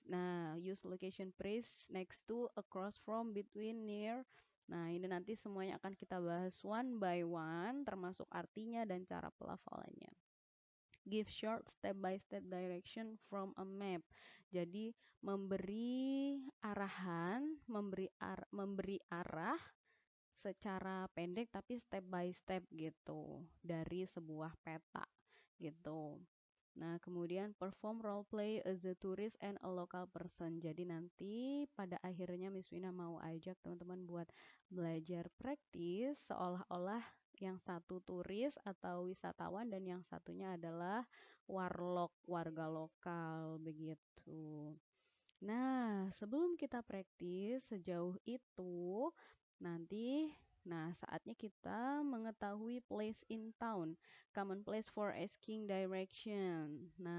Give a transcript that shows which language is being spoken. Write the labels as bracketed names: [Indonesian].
[English] Nah, use location phrase next to, across from, between, near. [Indonesian] Nah, ini nanti semuanya akan kita bahas [English] one by one, [Indonesian] termasuk artinya dan cara pelafalannya. [English] Give short step-by-step direction from a map. [Indonesian] Jadi memberi arahan, memberi arah secara pendek tapi [English] step by step [Indonesian] gitu dari sebuah peta gitu. [English] Nah, kemudian perform role play as a tourist and a local person. [Indonesian] Jadi nanti pada akhirnya Miss Wina mau ajak teman-teman buat belajar praktis seolah-olah yang satu turis atau wisatawan dan yang satunya adalah warlock, warga lokal begitu. Nah, sebelum kita praktis sejauh itu, nanti saatnya kita mengetahui [English] place in town, common place for asking direction.